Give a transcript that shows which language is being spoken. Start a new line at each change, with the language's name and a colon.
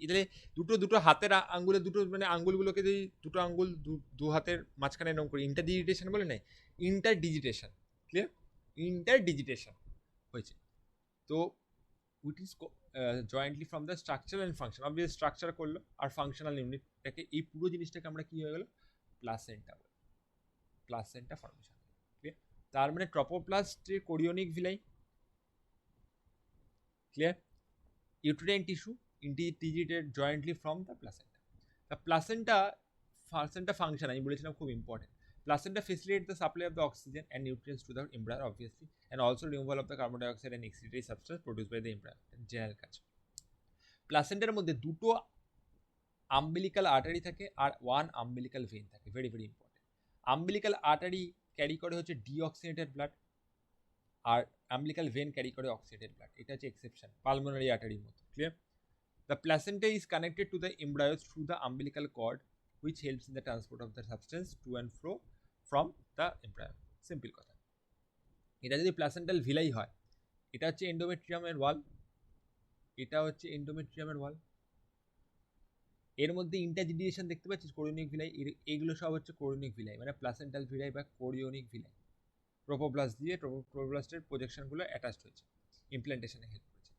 Bangla: এখানে দুটো হাতের আঙ্গুলের দুটো, মানে আঙ্গুলগুলোকে যদি দুটো আঙ্গুল দু হাতের মাঝখানে এরকম করি, ইন্টারডিজিটেশন বলে নাই, ইন্টারডিজিটেশন, ক্লিয়ার, ইন্টারডিজিটেশন হয়েছে।
English: তো it is jointly from the structure and function,
Bangla: obvious structure করলো আর ফাংশনাল ইউনিটটাকে, এই পুরো জিনিসটাকে আমরা কি হয়ে গেল, প্লাসেন্টা ফর্মেশন, ক্লিয়ার। তার মানে ট্রপোপ্লাস্টের chorionic villi, clear,
English: uterine tissue integrated jointly from the placenta. The placenta function
Bangla: আমি বলেছিলাম খুব important,
English: placenta facilitates the supply of the oxygen and nutrients to the embryo obviously, and also removal of the carbon dioxide and excretory substance produced by the embryo,
Bangla: general কাজ। প্লাসেন্টার মধ্যে দুটো umbilical artery থাকে আর one umbilical vein থাকে, very very important. Umbilical artery carry করে হচ্ছে ডিঅক্সিনেটেড blood, আর umbilical vein carry করে অক্সিডেটেড blood, এটা হচ্ছে এক্সেপশন পালমোনারি আর্টারির মতো, clear.
English: the placenta is connected to the embryo through the umbilical cord which helps in the transport of the substance to and fro from the embryo,
Bangla: simple কথা। এটা যদি placental villi হয়, এটা হচ্ছে এন্ডোমেট্রিয়ামের ওয়াল, এটা হচ্ছে এন্ডোমেট্রিয়ামের ওয়াল, এর মধ্যে ইন্টারজিডিয়েশন দেখতে পাচ্ছিস, কোরিওনিক ভিলাই, এগুলো সব হচ্ছে কোরিওনিক ভিলাই, মানে প্লাসেন্টাল ভিলাই বা কোরিওনিক ভিলাই। ট্রোপোপ্লাস্ট দিয়ে ট্রোপোপ্লাস্টের প্রজেকশনগুলো অ্যাটাচড হয়েছে, ইমপ্ল্যান্টেশনে হেল্প করেছে।